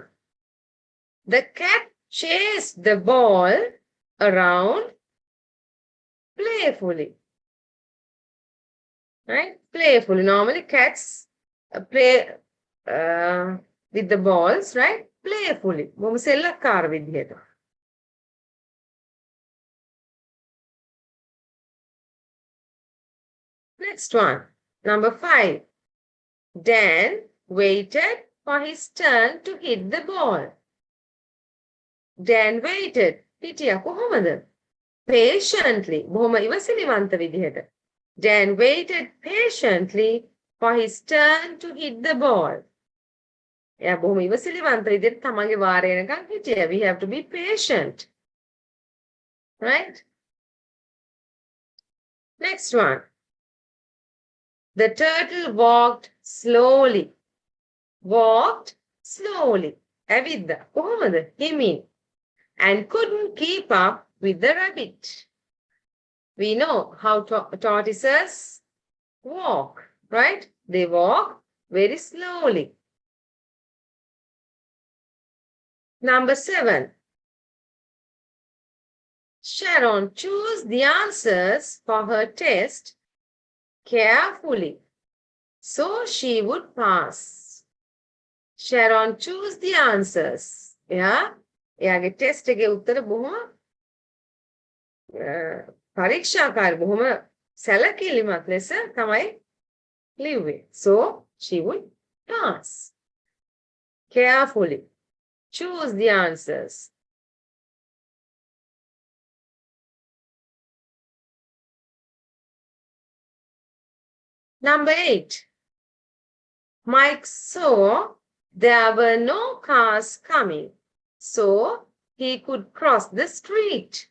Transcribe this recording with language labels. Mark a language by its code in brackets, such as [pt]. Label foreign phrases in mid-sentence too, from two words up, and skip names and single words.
[en] The cat chased the ball around playfully. Right? Playfully. Normally cats play with the balls, right? Playfully. [si] බොහොම සෙල්ලක්කාර විදිහට. [en] Next one. Number 5. Dan waited for his turn to hit the ball. Dan waited. [si] හිටියා කොහොමද? Patiently. බොහොම ඉවසිලිවන්ත විදිහට. [en] Dan waited patiently for his turn to hit the ball. [si] එයා බොහොම ඉවසිලිවන්ත විදිහට තමන්ගේ වාරය එනකන් හිටියා. [en] We have to be patient. Right? Next one. The turtle walked slowly. Walked slowly. [si] ඇවිද්දා. කොහොමද? හිමින්. [en] And couldn't keep up with the rabbit. We know how tortoises walk, right? They walk very slowly. Number 7. Sharon chose the answers for her test carefully, so she would pass. Sharon chose the answers. Yeah? [si] එයාගේ ටෙස්ට් එකේ උත්තර බොහොම පරීක්ෂාකාරී බොහොම සැලකිලිමත් ලෙස තමයි ලිව්වේ. [en] So she would pass. Carefully. Choose the answers. Number 8. Mike saw there were no cars coming, so he could cross the street.